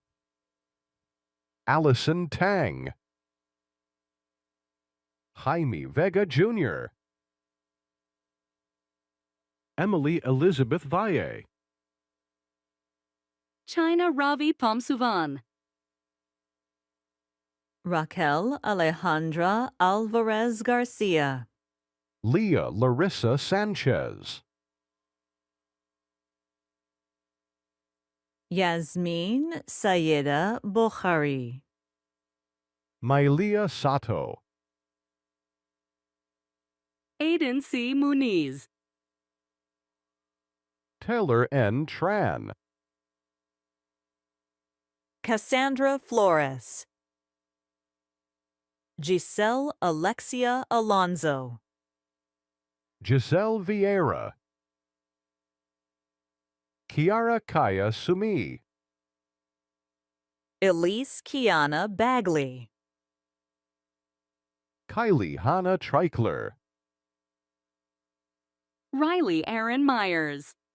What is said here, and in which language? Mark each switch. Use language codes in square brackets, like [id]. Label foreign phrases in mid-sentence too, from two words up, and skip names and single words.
[en] Allison Tang. Jaime Vega Jr. Emily Elizabeth Valle. China Ravi Pomsuvan. Raquel Alejandra Alvarez Garcia. Leah Larissa Sanchez. Yasmin Sayeda Bukhari. Mailia Sato. Aiden C. Muniz. Taylor N. Tran. Cassandra Flores. Giselle Alexia Alonso. Giselle Vieira. Kiara Kaya Sumi. Elise Kiana Bagley. Kylie Hannah Treichler. Riley Aaron Myers.